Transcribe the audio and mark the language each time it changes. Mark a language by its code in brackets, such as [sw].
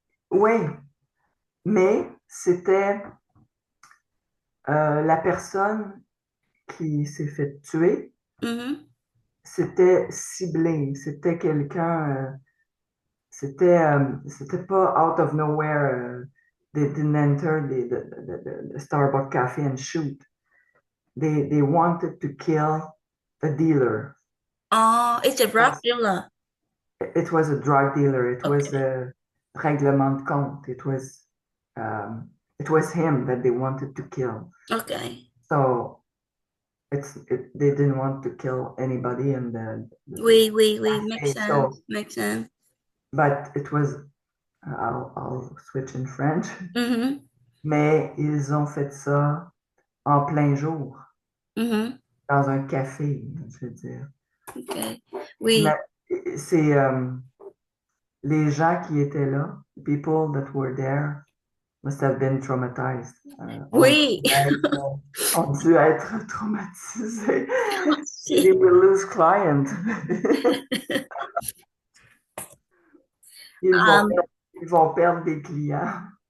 [fr] Oui, mais c'était la personne qui s'est fait tuer. Mhm. C'était ciblé, c'était quelqu'un, c'était pas [en] out of nowhere, they didn't enter the Starbucks cafe and shoot. They wanted to kill a dealer. Oh, it's a drug dealer. It was a drug dealer. It was Okay, [fr] a règlement de compte. [en] It was him that they wanted to kill. okay. So they didn't want to kill anybody in the [fr] Oui, oui, oui. Makes [en] cafe. So, sense. Makes sense. but it was I'll switch in French. Mhm, [fr] Mais ils ont fait ça en plein jour, mhm. dans un café, je veux dire. Okay. Oui, Mais c'est les gens qui étaient là, [en] people that were there, [fr] must have been traumatized. oui. Ont dû être traumatisés. [en] They [fr] Aussi. [en] will lose client. Um, [fr] Ils vont perdre des clients.